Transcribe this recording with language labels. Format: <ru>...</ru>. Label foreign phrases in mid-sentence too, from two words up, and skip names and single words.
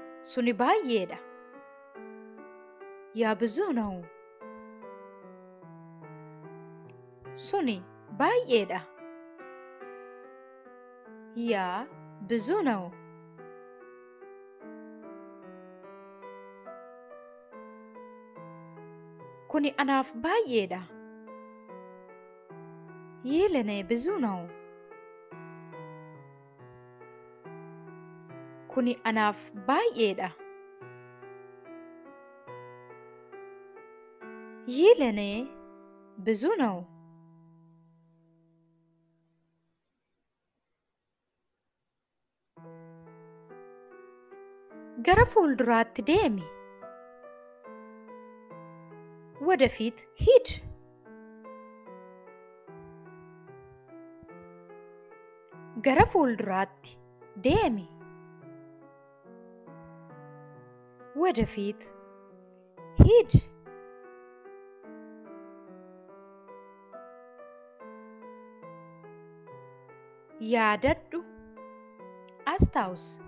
<om>Suni baay'eedha. Yaa</om> <am>ብዙ ነው.</am> <om>Suni baay'eedha.</om> <am>Yaa ብዙ ነው.</am> <om>Kuni anaaf baay'eedha.</om> <am>ይህ ለኔ ብዙ ነው.</am> <om>Kuni anaaf baay'eedha.</om> <am>ይህ ለኔ ብዙ ነው.</am> <om>Gara fuulduraatti deemi.</om> <am>ወደፊት ሂድ.</am> <om>Gara fuulduraatti deemi.</om> <am>ወደፊት ሂድ. ያደዱ አስታውስ.</am>